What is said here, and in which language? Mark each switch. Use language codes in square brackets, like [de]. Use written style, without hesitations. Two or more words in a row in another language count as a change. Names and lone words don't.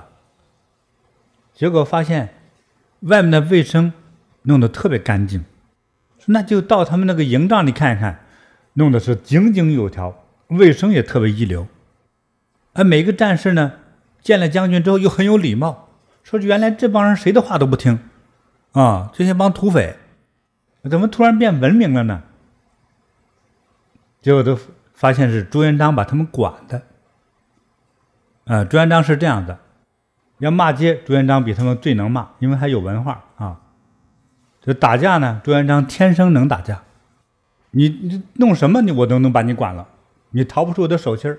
[zh] 結果發現外面的衛生弄得特別乾淨，那就到他們那個營帳裡看一看，弄得是井井有條，衛生也特別一流。而每個戰士呢，見了將軍之後又很有禮貌，說原來這幫人誰的話都不聽啊，這些幫土匪怎麼突然變文明了呢？結果都發現是朱元璋把他們管的。朱元璋是這樣的，要罵街，朱元璋比他們最能罵，因為還有文化啊。就打架呢，朱元璋天生能打架，你弄什麼我都能把你管了，你逃不出我的手心儿。